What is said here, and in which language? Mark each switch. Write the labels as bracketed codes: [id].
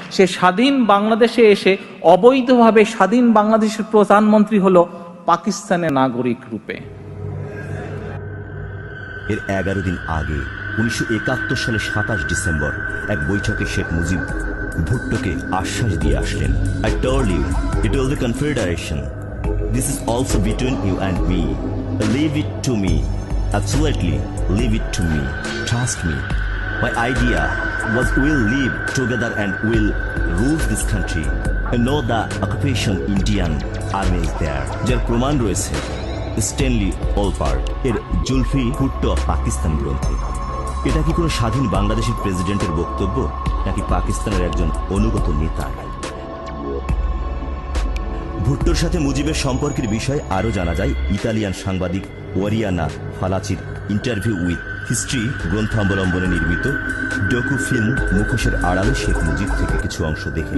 [bn] সে স্বাধীন বাংলাদেশে এসে অবৈধভাবে স্বাধীন বাংলাদেশের প্রধানমন্ত্রী হলো পাকিস্তানের নাগরিক রূপে। এর 11 দিন আগে 1971 সালে 27 ডিসেম্বর এক বৈঠকে শেখ মুজিব ভুট্টোকে আশ্বাস দিয়ে আসলেন, [en] I told you, it will be confederation. This is also between you and me. Leave it to me. Absolutely, leave it to me. Trust me. My idea was we'll live together and we'll rule this country. And know the occupation Indian army is there. [bn] যার প্রমাণ রয়েছে Stanley অলপার্ট এর জুলফি ভুট্টো পাকিস্তান গ্রন্থে। এটা কি কোনো স্বাধীন বাংলাদেশের প্রেসিডেন্টের বক্তব্য, নাকি পাকিস্তানের একজন অনুগত নেতা? ভুট্টোর সাথে মুজিবের সম্পর্কের বিষয়ে আরও জানা যায় ইতালিয়ান সাংবাদিক ওয়ারিয়ানা ফালাচির ইন্টারভিউ উইথ হিস্ট্রি গ্রন্থ অবলম্বনে নির্মিত ডকু ফিল্ম মুখোশের আড়ালে শেখ মুজিব থেকে কিছু অংশ দেখে।